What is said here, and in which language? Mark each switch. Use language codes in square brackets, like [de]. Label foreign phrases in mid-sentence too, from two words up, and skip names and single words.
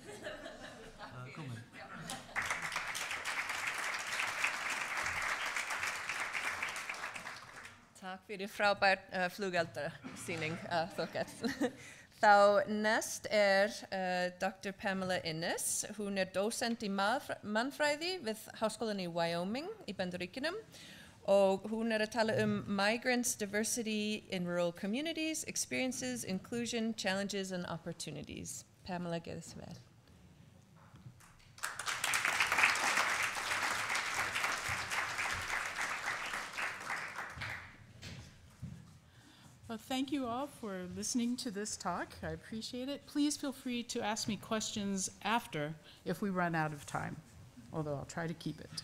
[is] Takk fyrir frábær flugeldasýning, Þorkell. Þá næst Dr. Pamela Innes. Hún dósent í mannfræði við Háskólann í Wyoming í Bandaríkjunum og hún að tala [en] migrants, diversity in rural communities, experiences, inclusion, challenges and opportunities. [is] Pamela, gjörðu svo vel. [en] Well, thank you all for listening to this talk. I appreciate it. Please feel free to ask me questions after if we run out of time, although I'll try to keep it.